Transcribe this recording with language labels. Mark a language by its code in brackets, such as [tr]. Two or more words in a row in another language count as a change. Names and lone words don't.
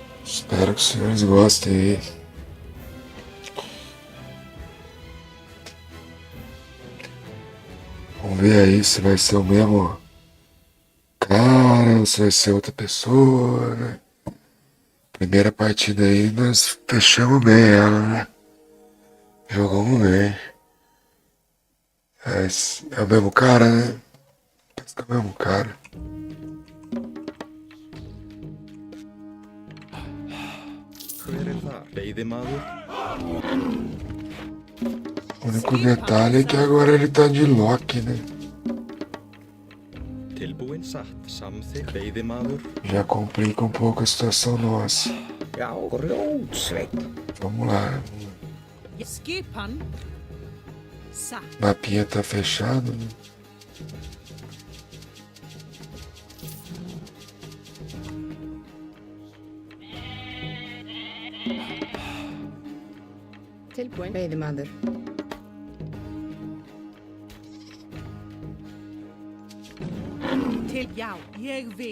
[pt] Espero que os senhores gostem aí. Vamos ver aí se vai ser o mesmo cara ou se vai ser outra pessoa, né? Primeira partida aí nós fechamos bem ela, né? Jogamos bem. É o mesmo cara, né? Parece que é o mesmo cara. [is] Hver þar? Veiðimaður. [pt] O único detalhe é que agora ele tá de Loki, né? [is] Tilbúin satt. Samþykkt. Veiðimaður. [pt] Já complica um pouco a situação nossa. [is] Já, grjótsveinn. [pt] Vamos lá. [is] Skipan. Satt. [pt] Mapinha tá fechado, né? [is] Tilbúin. Veiðimaður. Til já, ég vil.